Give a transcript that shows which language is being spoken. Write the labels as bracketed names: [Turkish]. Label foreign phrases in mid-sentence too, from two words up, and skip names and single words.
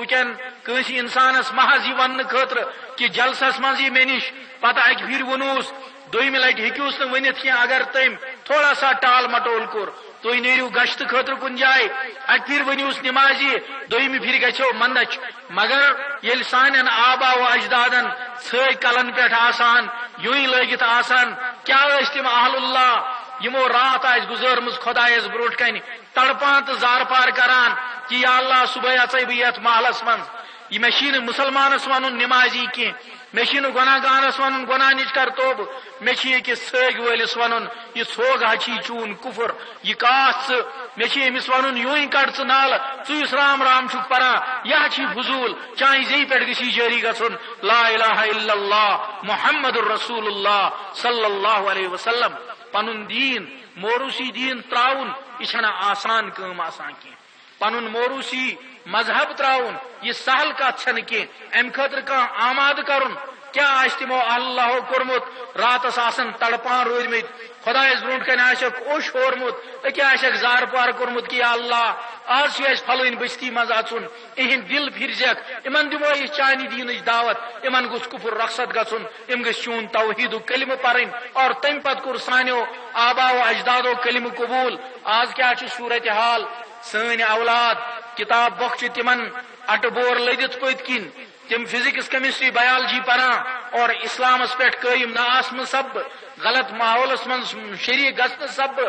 [Kashmiri] وٕنکٮ۪ن کٲنٛسہِ انسانس محض یہِ وننہٕ خٲطرٕ کہ جلسس منٛز یہِ مےٚ نِش پتہٕ اکہِ پھِرِ ووٚنوُس دوٚیمہِ لٹہِ ہیٚکِوُس نہٕ ؤنِتھ کینٛہہ اگر تٔمۍ [Urdu] تھوڑا سا ٹال مٹول [Kashmiri] کوٚر تُہۍ نیٖرِو گشتہٕ خٲطرٕ کُنہِ جایہِ اکہِ پھِرِ ؤنِوُس نمازی دوٚیمہِ پھِرِ گژھو منٛدچھ مگر ییٚلہِ سانٮ۪ن آبا و اجدادن ژھٲے کلن پٮ۪ٹھ آسان یوٗنۍ لٲگِتھ آسان کیٛاہ ٲسۍ تِم [Arabic] اہل اللہ [Kashmiri] یمو رات آسہِ گُزٲرمٕژ خۄدایس برونٛٹھ کنہِ تڑپان تہٕ زارپار کران کہ [Arabic] یا اللہ [Kashmiri] صبحٲے اژے بہٕ یتھ محلس منٛز یہ مےٚ چھی نہٕ مُسلمانس ونُن نمازی کینٛہہ مےٚ چھی نہٕ گۄناہ گارس ونُن گۄناہ نِش کر توبہٕ مےٚ چھی أکِس ژھٲگۍ وٲلِس ونُن یہِ ژھوٚگ ہا چھی چون کُفر یہِ کاس ژٕ مےٚ چھی أمِس ونُن یوٗنۍ کڑ ژٕ نالہٕ ژٕ یُس رام رام چھُکھ پران یہِ ہا چھی فضوٗل چانہِ زیٚیہِ پٮ۪ٹھ گژھی جٲری گژھُن [Arabic] لا الہ الا اللہ محمد الرسول اللہ صلی اللہ علیہ وسلم [Kashmiri] پنُن دیٖن موروثی دیٖن تراوُن یہِ چھنہٕ آسان کٲم آسان کینٛہہ پنُن موروثی مذہب تراوُن یہ سہل کتھ چھنہٕ کینٛہہ امہِ خٲطرٕ کانٛہہ آمادٕ کرُن کیٛاہ آسہِ تِمو اللہو کوٚرمُت راتس آسان تڑپان روٗدمٕتۍ خۄدایس برونٛٹھ کنہِ آسٮ۪کھ اوٚش ہورمُت أکیٛاہ آسٮ۪کھ زارپار کوٚرمُت کہ [Arabic] یا اللہ [Kashmiri] آز چھُ اَسہِ پھلٲنۍ بستی منٛز اژُن اِہِنٛدۍ دل پھِرزٮ۪کھ یِمن دِمو أسۍ چانہِ دیٖنٕچ دعوت یِمن گوٚژھ کُفر رۄخصت گژھُن یِم گٔژھۍ چون توحیٖدُک کلمہٕ پرٕنۍ اور تمہِ پتہٕ کوٚر سانیو آبا و اجدادو کلمہٕ قبوٗل آز کیٛاہ چھُ صوٗرتِ حال سٲنۍ اولاد کتاب بۄکھ چھِ تِمن اٹہٕ بور لٔدِتھ پٔتۍ کِنۍ تم [English] physics chemistry biology [Kashmiri] پران اور اسلامس پٮ۪ٹھ قٲیِم نہ آسنہٕ سببہٕ غلط ماحولس منٛز شریٖک گژھنہٕ سببہٕ